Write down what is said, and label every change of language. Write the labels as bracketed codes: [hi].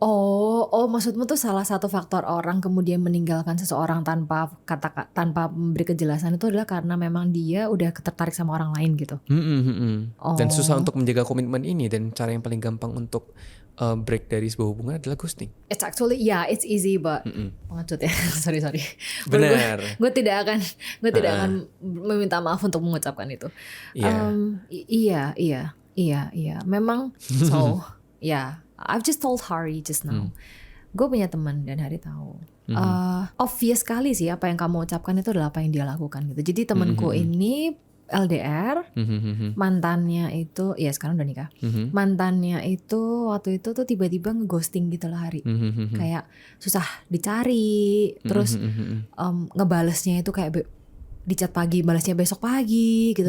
[id] Oh maksudmu tuh salah satu faktor orang kemudian meninggalkan seseorang tanpa memberi kejelasan itu adalah karena memang dia udah tertarik sama orang lain gitu. Dan susah untuk menjaga komitmen ini, dan cara yang paling gampang untuk break dari sebuah hubungan adalah ghosting. [en] It's actually it's easy but [id] pengecut ya. [en] sorry. [id] Benar. Gue tidak akan meminta maaf untuk mengucapkan itu. Iya. Memang [en] so I've just told Hari just now. [id] Gue punya teman dan Hari tahu. Obvious sekali sih apa yang kamu ucapkan itu adalah apa yang dia lakukan gitu. Jadi temanku ini LDR, mantannya itu ya sekarang udah nikah. Mantannya itu waktu itu tuh tiba-tiba ngeghosting gitu lah Hari. Kayak susah dicari, terus ngebalesnya itu kayak di chat pagi, balasnya besok pagi gitu.